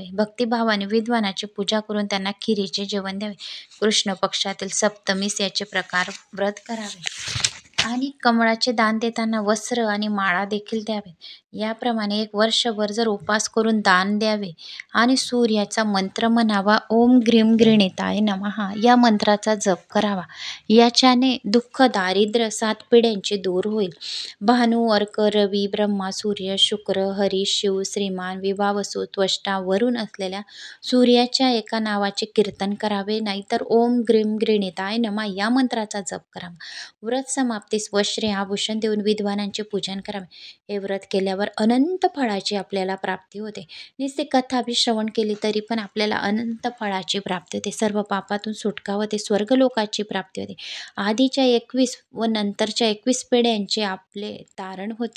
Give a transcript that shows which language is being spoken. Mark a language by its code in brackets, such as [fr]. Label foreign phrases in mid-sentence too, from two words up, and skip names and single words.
[mr] भक्तिभावाने विद्वानाची पूजा करून त्यांना खिरीचे जेवण द्यावे. कृष्ण पक्षातील सप्तमीस याचे प्रकार व्रत करावे. आणि कमळाचे दान देताना वस्त्र आणि माळा देखील द्यावे. याप्रमाणे 1 वर्षभर जर उपवास करून दान द्यावे आणि सूर्याचा मंत्र म्हणावा, [sa] ओम ग्रीम गृणिताय नमः [mr] या मंत्राचा जप करावा. याच्याने दुःख, दारिद्र्य 7 पिढ्यांचे दूर होईल. भानू, अर्क, रवी, ब्रह्मा, सूर्य, शुक्र, हरी, शिव, श्रीमान, विभावसु, त्वष्टा, वरुण असलेल्या सूर्याच्या एका नावाचे कीर्तन करावे, नाहीतर [sa] ओम ग्रीम गृणिताय नमः [mr] या मंत्राचा जप करावा. व्रत समाप्तीस वस्त्रे, आभूषण देऊन विद्वानांचे पूजन करावे. हे व्रत केल्यावर अनंत फळाची आपल्याला प्राप्ती होते. नुसते कथा बी श्रवण केली तरी पण आपल्याला अनंत फळाची प्राप्ती होते. सर्व पापातून सुटका होते. स्वर्गलोकाची प्राप्ती होते. आधीच्या 21 व नंतरच्या 21 पिढ्यांचे आपले तारण होते.